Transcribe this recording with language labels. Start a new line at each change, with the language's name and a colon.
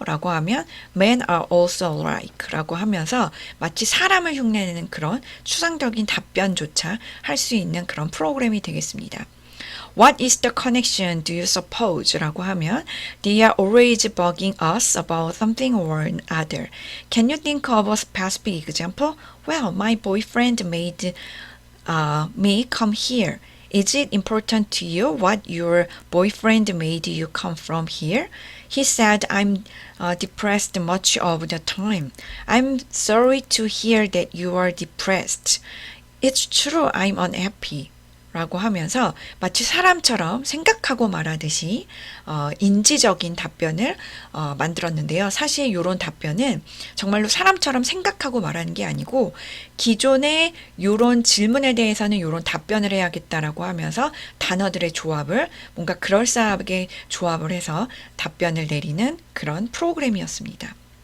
Korean: 라고 하면
English: Men are also alike
Korean: 라고 하면서 마치 사람을 흉내내는 그런 추상적인 답변조차 할 수 있는 그런 프로그램이 되겠습니다.
English: What is the connection do you suppose?
Korean: 라고 하면
English: They are always bugging us about something or another. Can you think of a specific example? Well, my boyfriend made me come here. Is it important to you what your boyfriend made you come from here? He said I'm depressed much of the time. I'm sorry to hear that you are depressed. It's true I'm unhappy.
Korean: 라고 하면서 마치 사람처럼 생각하고 말하듯이 인지적인 답변을 만들었는데요. 사실 이런 답변은 정말로 사람처럼 생각하고 말하는 게 아니고 기존의 이런 질문에 대해서는 이런 답변을 해야겠다라고 하면서 단어들의 조합을 뭔가 그럴싸하게 조합을 해서 답변을 내리는 그런 프로그램이었습니다.